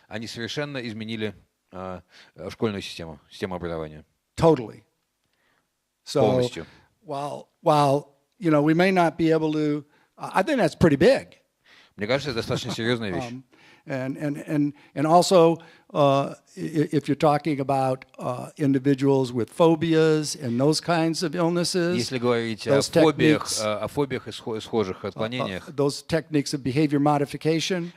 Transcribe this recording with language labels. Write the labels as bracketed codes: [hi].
[ru] Они совершенно изменили школьную систему образования. [en] Totally. So, while you know, we may not be able to, I think that's pretty big. [ru] Мне кажется, это достаточно серьезная вещь. [en] And also, if you're talking about individuals with phobias and those kinds of illnesses, [ru] если говорить о фобиях и схожих отклонениях, [en] those techniques of behavior modification,